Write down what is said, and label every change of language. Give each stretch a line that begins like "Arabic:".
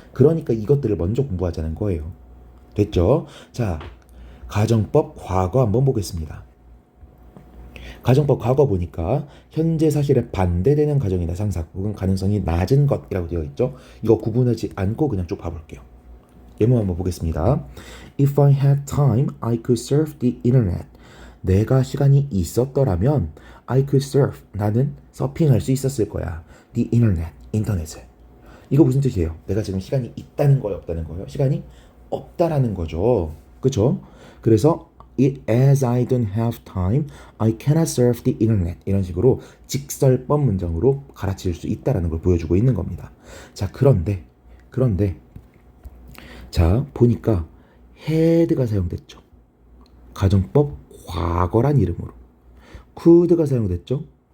Korean: 그러니까 이것들을 먼저 공부하자는 거예요. 됐죠? 자, 가정법 과거 한번 보겠습니다. 가정법 과거 보니까 현재 사실에 반대되는 가정이나 상상 혹은 가능성이 낮은 것이라고 되어 있죠. 이거 구분하지 않고 그냥 쭉 봐볼게요. 예문 한번 보겠습니다.
English: If I had time, I could surf the internet.
Korean: 내가 시간이 있었더라면
English: I could surf.
Korean: 나는 서핑할 수 있었을 거야.
English: The internet.
Korean: 인터넷을. 이거 무슨 뜻이에요? 내가 지금 시간이 있다는 거예요? 없다는 거예요? 시간이 없다라는 거죠. 그쵸?
English: 그래서 as I don't have time, I cannot surf the internet.
Korean: 이런 식으로 직설법 문장으로 갈아치울 수 있다라는 걸 보여주고 있는 겁니다. 자, 그런데 자, 보니까 had가 사용됐죠. 가정법 과거란 이름으로. could가 사용됐죠.